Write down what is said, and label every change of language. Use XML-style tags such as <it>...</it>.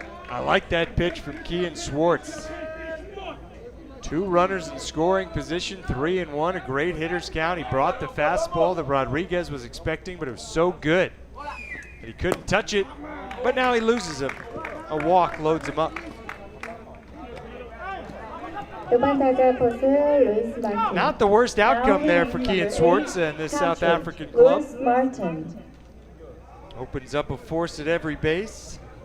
<en>I like that pitch from Keon Schwartz. 2 runners in scoring position, 3-1, a great hitter's count. He brought the fastball that Rodriguez was expecting, but it was so good that he couldn't touch it, but now he loses him. A walk loads him up.</en> <ko>6번 타자 포수 Luis Martin.</ko> <en>Not the worst outcome there for Keon Schwartz and this South African club. Luis Martin. Opens up a force at every base.</en>